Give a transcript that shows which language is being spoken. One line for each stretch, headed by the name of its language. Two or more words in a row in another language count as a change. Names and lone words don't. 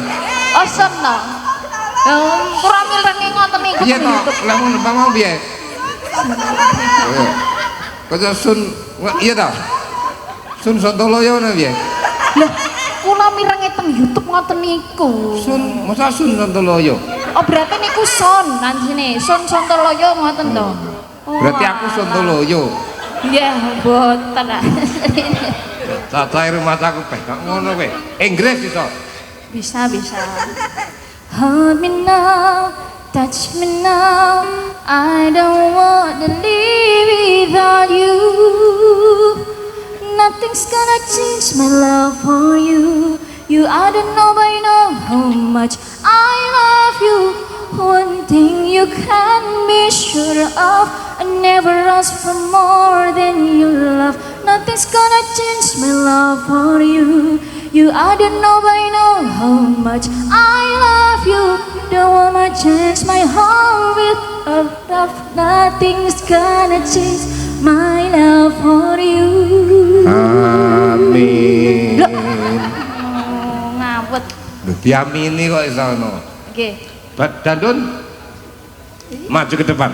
Javanese: Oh sun to. Kurang mirengi ngoten niku. Iya to, lha mun mau piye? Kaya sun iya to. Sun Sontoloyo ngono piye? Lah, kula mirengi teng YouTube ngoten niku. Sun, masa Sun Sontoloyo? Oh, berarti niku Son nanjine. Sun Sontoloyo ngoten to. Berarti aku Sontoloyo. Iya, boten. Cacahe rumah aku peh gak ngono kowe. Inggris iso. Bisa.
English: Hold me now, touch me now. I don't want to live without you. Nothing's gonna change my love for you. You I don't know by now how much I love you. One thing you can be sure of, I never ask for more than your love. Nothing's gonna change my love for you. You I don't know by now how much I love you. Don't wanna change my heart with love. Nothing's gonna change my love for you.
Javanese: Amin. Ngawet. Diamini kok iso ngono. Nggih.
Indonesian: Dandun maju ke depan.